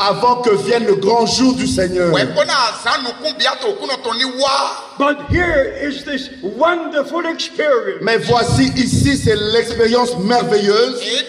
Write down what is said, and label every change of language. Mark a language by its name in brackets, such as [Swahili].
[French] Avant que vienne le grand jour du Seigneur. [English] But here is this wonderful experience. [French] Mais voici ici, c'est l'expérience merveilleuse.